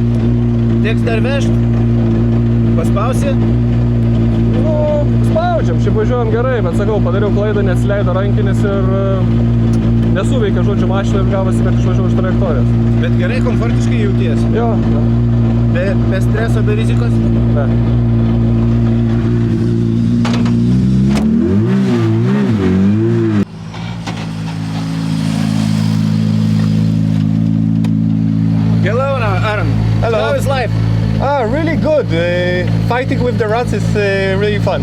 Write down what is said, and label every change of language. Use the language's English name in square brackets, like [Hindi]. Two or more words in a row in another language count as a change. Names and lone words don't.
[Lithuanian] Teks dar vežti. Paspausi? Nu, spaudžiam, šiaip važiuojam gerai, bet sakau, padariau klaidą, neatsileido rankinis ir nesuveikė, žodžiu, mašina ir gavosi, kad išvažiavau iš trajektorijos. Bet gerai, komfortiškai jautiesi? Jo, ja. Be streso, be rizikos? Ne. [English] Hello, Aaron. Hello. How is life? Really good. Fighting with the rats is really fun.